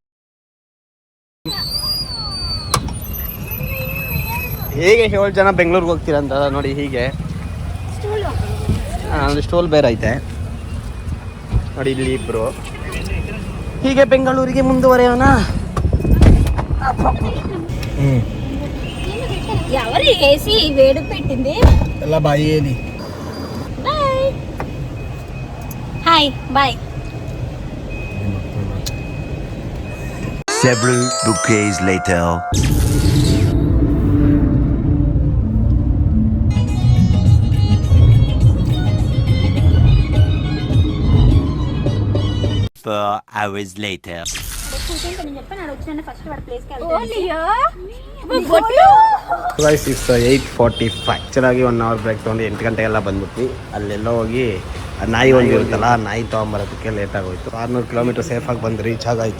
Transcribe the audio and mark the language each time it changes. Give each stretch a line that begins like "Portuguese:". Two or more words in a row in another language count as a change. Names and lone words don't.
Kannada: ಹೇಗೆ 7 ಜನ ಬೆಂಗಳೂರಿಗೆ ಹೋಗ್ತೀರಂತ ನೋಡಿ. ಹೀಗೆ ಒಂದು ಸ್ಟೋಲ್ ಬೇರೆ ಐತೆ ನೋಡಿ, ಇಲ್ಲಿ ಇಬ್ರು. ಹೀಗೆ ಬೆಂಗಳೂರಿಗೆ ಮುಂದುವರೆಯೋಣ.
Telugu: ఎవరు ఏసీ వేడి పెట్టింది?
Kannada: ಎಲ್ಲ ಬಾಯಿಯಲ್ಲಿ.
English: Hi boy. Several bouquets later. Four hours later. Guys it's 8:45.
Kannada: ಚೆನ್ನಾಗಿ 1
English: hour break
Kannada: ತೊಗೊಂಡು 8 ಗಂಟೆಗೆಲ್ಲ ಬಂದ್ಬಿಟ್ವಿ. ಅಲ್ಲೆಲ್ಲ ಹೋಗಿ ನಾಯಿ ಒಂದಿರುತ್ತಲ್ಲ, ನಾಯಿ ತೊಗೊಂಬರೋದಕ್ಕೆ ಲೇಟ್ ಆಗೋಯ್ತು. 600 ಕಿಲೋಮೀಟರ್ ಸೇಫಾಗಿ ಬಂದು ರೀಚ್ ಆಗಾಯಿತು.